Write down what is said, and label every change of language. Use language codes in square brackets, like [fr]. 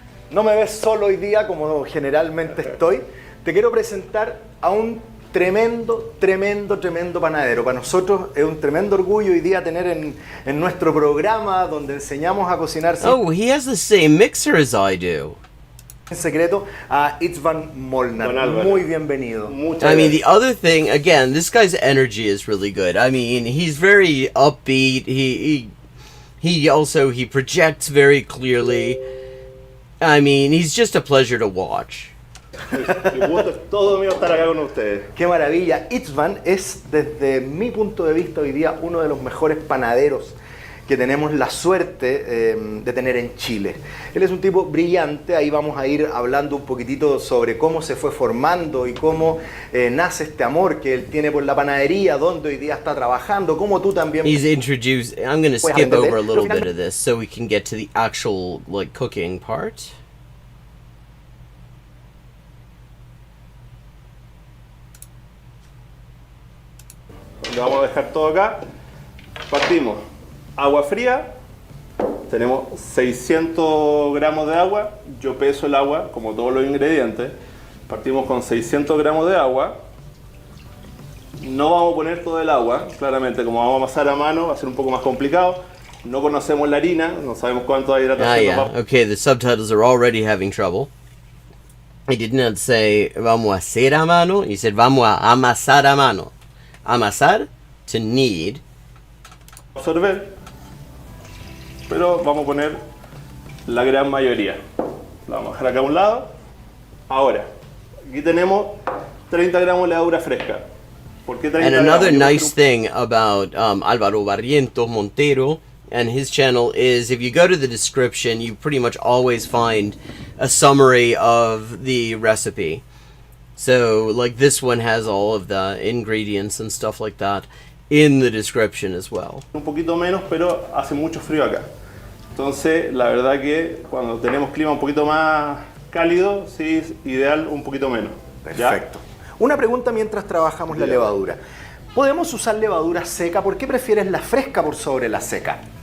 [es] No me ves solo hoy día como generalmente estoy. Te quiero presentar a un tremendo panadero. Para nosotros es un tremendo orgullo hoy día tener en nuestro programa donde enseñamos a cocinar [en] Oh, he has the same mixer as I do. [es] en secreto a Itzvan Molnar. Muy bienvenido. [en] I mean, the other thing, again, this guy's energy is really good. I mean, he's very upbeat. He projects very clearly. I mean, he's just a pleasure to watch. [es] El gusto es todo mío estar acá con ustedes. Qué maravilla. Itzvan es, desde mi punto de vista hoy día, uno de los mejores panaderos que tenemos la suerte de tener en Chile. Él es un tipo brillante. Ahí vamos a ir hablando un poquitito sobre cómo se fue formando y cómo nace este amor que él tiene por la panadería, donde hoy día está trabajando, cómo tú también. [en] I'm going to skip over a little bit of this so we can get to the actual cooking part. [es] Lo vamos a dejar todo acá. Partimos. Agua fría. Tenemos 600 gramos de agua. Yo peso el agua, como todos los ingredientes. Partimos con 600 gramos de agua. No vamos a poner todo el agua, claramente, como vamos a amasar a mano, va a ser un poco más complicado. no conocemos la harina, no sabemos cuánto hidratación [en] yeah. [es] nos va. [en] Okay, the subtitles are already having trouble. He did not say [es] vamos a hacer a mano. [en] He said [es] vamos a amasar a mano. [en] Amasar, to knead. [es] Absorber, pero vamos a poner la gran mayoría. La vamos a dejar acá a un lado. Ahora, aquí tenemos 30 gramos de levadura fresca. ¿Por qué 30 [en] And another [es] gramos? [en] nice thing about Álvaro Barrientos Montero and his channel is if you go to the description, you pretty much always find a summary of the recipe. So, like, this one has all of the ingredients and stuff like that in the description as well. [es] Un poquito menos, pero hace mucho frío acá. Entonces, la verdad que cuando tenemos clima un poquito más cálido, sí es ideal un poquito menos. ¿Ya? Perfecto. Una pregunta mientras trabajamos la levadura. ¿Podemos usar levadura seca? ¿Por qué prefieres la fresca por sobre la seca?